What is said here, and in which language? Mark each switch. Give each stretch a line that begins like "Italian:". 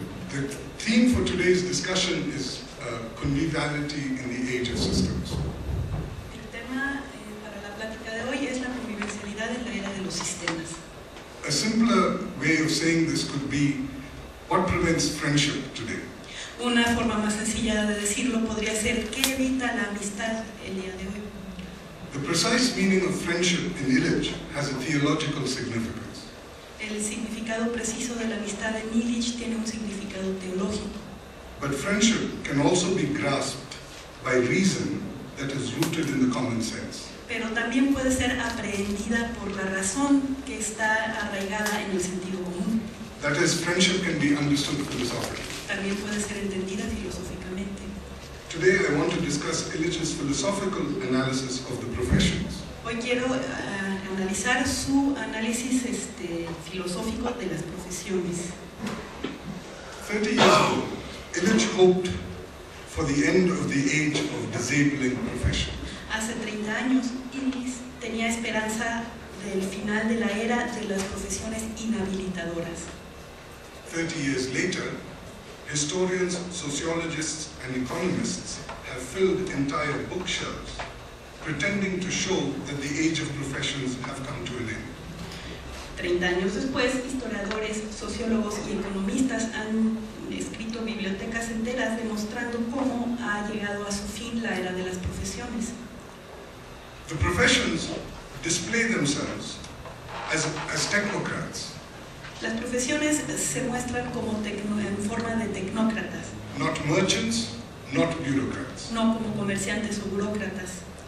English: The theme for today's discussion is conviviality in the age of systems.
Spanish: El tema para la plática de hoy es la convivencialidad en la era de los sistemas.
English: A simpler way of saying this could be, what prevents friendship today?
Spanish: Una forma más sencilla de decirlo podría ser ¿qué evita la amistad el día de hoy?
English: The precise meaning of friendship in Illich has a theological significance.
Spanish: El significado preciso de la amistad en Illich tiene un significado teológico.
English: But friendship can also be grasped by reason that is rooted in the common sense.
Spanish: Pero también puede ser aprehendida por la razón que está arraigada en el sentido común.
English: That is, friendship can be understood philosophically.
Spanish: También puede ser entendida filosóficamente.
English: Today I want to discuss Illich's philosophical analysis of the professions.
Spanish: Hoy quiero analizar su análisis filosófico de las profesiones.
English: 30 years ago, Illich hoped for the end of the age of disabling professions.
Spanish: Hace 30 años, Illich tenía esperanza del final de la era de las profesiones inhabilitadoras.
English: 30 years later, historians, sociologists, and economists have filled entire bookshelves pretending to show that the age of professions have come to an end.
Spanish: 30 años después, historiadores, sociólogos y economistas han escrito bibliotecas enteras demostrando cómo ha llegado a su fin la era de las profesiones.
English: The professions display themselves as technocrats.
Spanish: Las profesiones se muestran como en forma de tecnócratas.
English: Not merchants, not bureaucrats.
Spanish: No como comerciantes o burócratas.